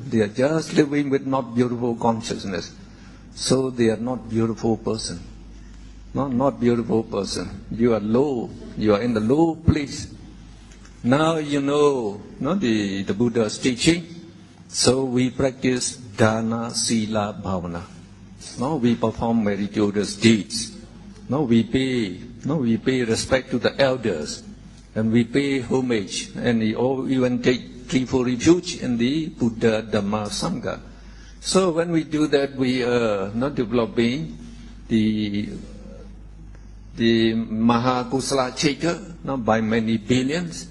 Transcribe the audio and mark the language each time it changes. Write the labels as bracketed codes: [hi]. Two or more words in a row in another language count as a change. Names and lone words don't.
[en] They are just living with not beautiful consciousness. So they are not beautiful person. Not beautiful person. You are low. You are in the low place. Now you know the Buddha's teaching. So we practice [pi] dana, sila, bhavana. [en] We perform meritorious deeds. We pay respect to the elders, and we pay homage, and we even take threefold refuge in the Buddha, Dhamma, Sangha. So when we do that, we are not developing the [pi] Mahakusala Chaita [en] by many billions.